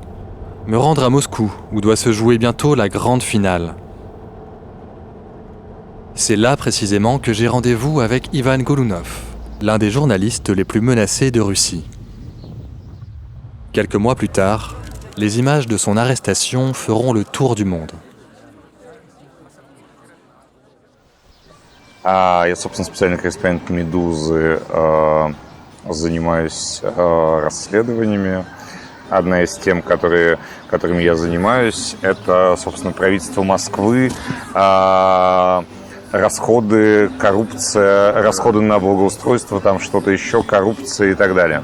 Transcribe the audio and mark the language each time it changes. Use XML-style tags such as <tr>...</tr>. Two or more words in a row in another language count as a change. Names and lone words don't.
<fr>Me rendre à Moscou, où doit se jouer bientôt la grande finale. C'est là précisément que j'ai rendez-vous avec Ivan Golunov, l'un des journalistes les plus menacés de Russie. Quelques mois plus tard, Les images de son arrestation feront le tour du monde.</fr> <ru>Я, собственно, специальный корреспондент «Медузы», занимаюсь расследованиями. Одна из тем, которыми я занимаюсь, это, собственно, правительство Москвы, расходы, коррупция, расходы на благоустройство, там что-то еще, коррупция и так далее.</ru>